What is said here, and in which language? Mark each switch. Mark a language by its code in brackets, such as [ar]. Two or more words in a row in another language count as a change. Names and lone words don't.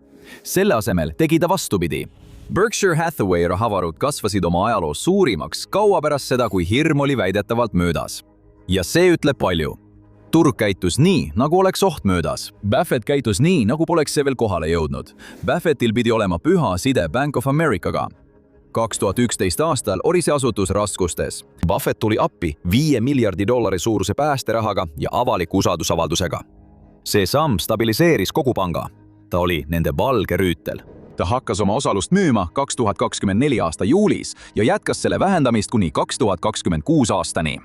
[et] Selle asemel tegi ta vastupidi. Berkshire Hathaway rahavarud kasvasid oma ajaloos suurimaks kaua pärast seda, kui hirm oli väidetavalt möödas. Ja see ütleb palju. Turg käitus nii, nagu oleks oht möödas. Buffett käitus nii, nagu poleks see veel kohale jõudnud. Buffettil pidi olema püha side Bank of Americaga. 2011 aastal oli see asutus raskustes. Buffett tuli appi $5 miljardi suuruse päästerahaga ja avaliku usaldusavaldusega. See samm stabiliseeris kogu panga. Ta oli nende valge rüütel. Ta hakkas oma osalust müüma 2024 aasta juulis ja jätkas selle vähendamist kuni 2026 aastani.